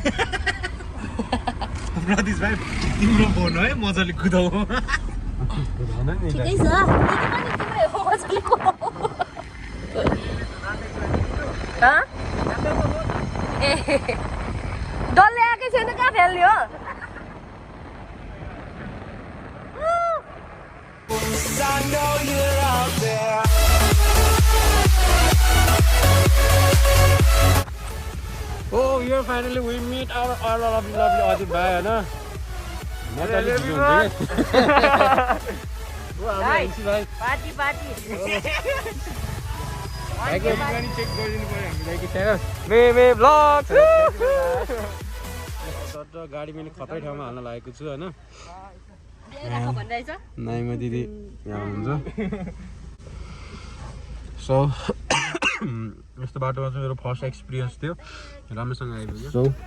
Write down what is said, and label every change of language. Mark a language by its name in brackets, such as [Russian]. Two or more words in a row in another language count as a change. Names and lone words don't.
[Nepali] प्रदेश भाइ तिम्रो फोन है मजाले कुदाउ ठिकै छ मजाले कुदाउ ए डल्ले आएकै छैन कहाँ फेल्ने हो [English] Oh, here finally we meet our lovely Adip bhai, [Hindi] है ना? [Nepali] पार्टी पार्टी चेक गरिदिनु पर्यो हामीलाई कि च्यानल बे ब्लग गाडी मैले खतरै ठाउँमा हाल्न लागेको छु होइन नाइमा दिदी यहाँ हुनुहुन्छ सो यस्तो बाटोमा चाहिँ मेरो [English] first experience [Nepali] थियो राम्रोसँग आइपुग्यो सो